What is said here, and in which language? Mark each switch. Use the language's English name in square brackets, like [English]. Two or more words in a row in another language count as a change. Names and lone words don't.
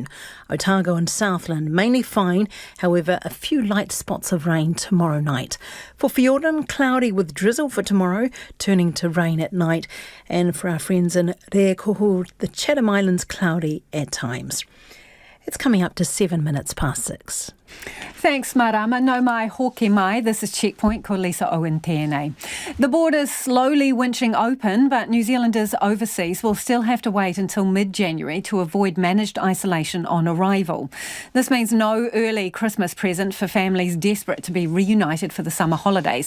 [English] Otago and Southland mainly fine, however a few light spots of rain tomorrow night. For Fiordland, cloudy with drizzle for tomorrow, turning to rain at night. And for our friends in Rekohu, the Chatham Islands cloudy at times. It's coming up to 7 minutes past 6. Thanks, [Māori] Marama. No mai hoki mai. [English] This is Checkpoint. [Māori] Ko Lisa Owen tēnei. [English] The border's slowly winching open, but New Zealanders overseas will still have to wait until mid-January to avoid managed isolation on arrival. This means no early Christmas present for families desperate to be reunited for the summer holidays.